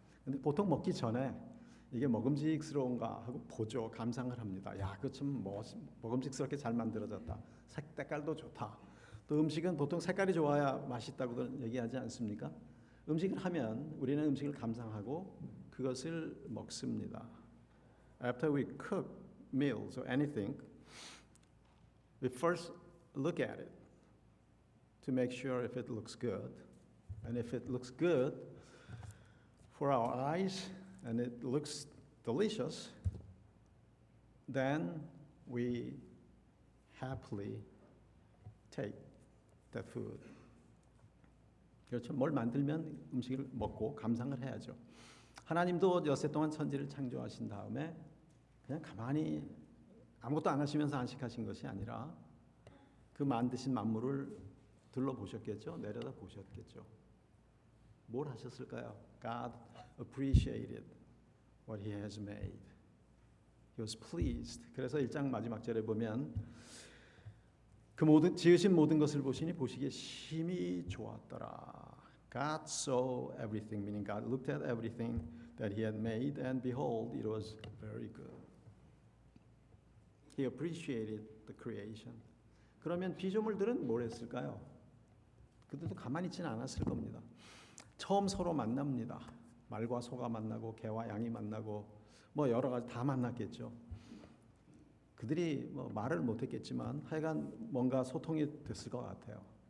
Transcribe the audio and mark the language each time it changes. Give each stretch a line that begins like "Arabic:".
Korean: 근데 보통 먹기 전에 이게 먹음직스러운가 하고 보죠. 감상을 합니다. 야, 그거 참 먹음직스럽게 잘 만들어졌다. 색깔도 좋다. 또 음식은 보통 색깔이 좋아야 맛있다고 얘기하지 않습니까? 음식을 하면 우리는 음식을 감상하고 그것을 먹습니다.
English: After we cook meals or anything, we first look at it to make sure if it looks good. And if it looks good for our eyes and it looks delicious, then we happily take the food.
Korean: 그렇죠. 뭘 만들면 음식을 먹고 감상을 해야죠. 하나님도 엿새 동안 천지를 창조하신 다음에 그냥 가만히 아무것도 안 하시면서 안식하신 것이 아니라 그 만드신 만물을 둘러보셨겠죠. 내려다 보셨겠죠. 뭘 하셨을까요?
English: God appreciated what he has made. He was pleased.
Korean: 그래서 1장 마지막 절에 보면 그 모든 지으신 모든 것을 보시니 보시기에 심히 좋았더라.
English: God saw everything, meaning God looked at everything that he had made, and behold, it was very good. He appreciated the creation.
Korean: 그러면 피조물들은 뭘 했을까요? 그들도 가만히 있지는 않았을 겁니다. 처음 서로 만납니다. 말과 소가 만나고 개와 양이 만나고 뭐 여러 가지 다 만났겠죠. 그들이 뭐 말을 못했겠지만 하여간 뭔가 소통이 됐을 것 같아요.